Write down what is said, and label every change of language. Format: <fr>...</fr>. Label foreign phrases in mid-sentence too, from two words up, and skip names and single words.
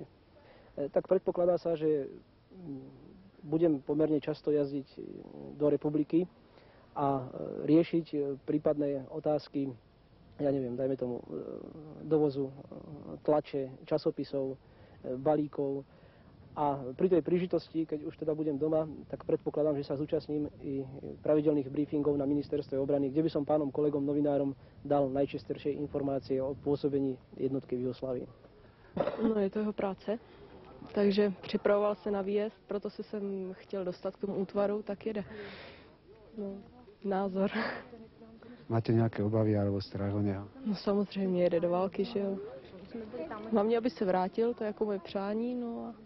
<sk>Tak predpokladá sa, že budem pomerne často jazdiť do republiky a riešiť prípadné otázky, ja neviem, dajme tomu dovozu tlače, časopisov, balíkov. A pri tej príležitosti, keď už teda budem doma, tak predpokladám, že sa zúčastním i pravidelných briefingov na ministerstve obrany, kde by som pánom kolegom novinárom dal najčerstvejšie informácie o pôsobení jednotky v Jugoslávii.</sk> <cs>No, je to jeho práce, takže připravoval se na výjezd, proto se jsem chtěl dostat k tomu útvaru, tak jede. No, názor. Máte nějaké obavy alebo strach o něho? No samozřejmě jede do války, že jo. Hlavně, aby se vrátil, to je jako moje přání, no a...</cs>